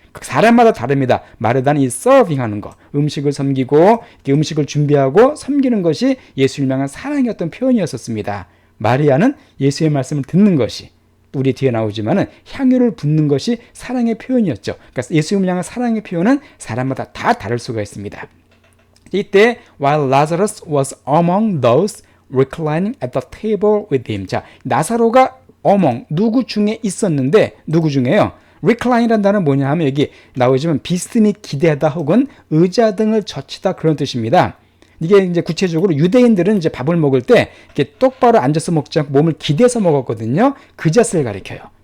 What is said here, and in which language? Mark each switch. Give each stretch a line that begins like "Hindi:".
Korean: 사람마다 다릅니다. 마르다는 이 serving 하는 거, 음식을 섬기고 음식을 준비하고 섬기는 것이 예수님을 향한 사랑의 어떤 표현이었었습니다. 마리아는 예수의 말씀을 듣는 것이 우리 뒤에 나오지만은 향유를 붓는 것이 사랑의 표현이었죠. 그러니까 예수님을 향한 사랑의 표현은 사람마다 다 다를 수가 있습니다. 이때
English: while Lazarus was among those reclining at the table with him.
Korean: 자, 나사로가 누구 중에 있었는데 누구 중에요? recline이라는 단어는 뭐냐 하면 여기 나오지만 비스듬히 기대하다 혹은 의자 등을 젖히다 그런 뜻입니다. 이게 이제 구체적으로 유대인들은 이제 밥을 먹을 때 이렇게 똑바로 앉아서 먹지 않고 몸을 기대서 먹었거든요. 그 자세를 가리켜요.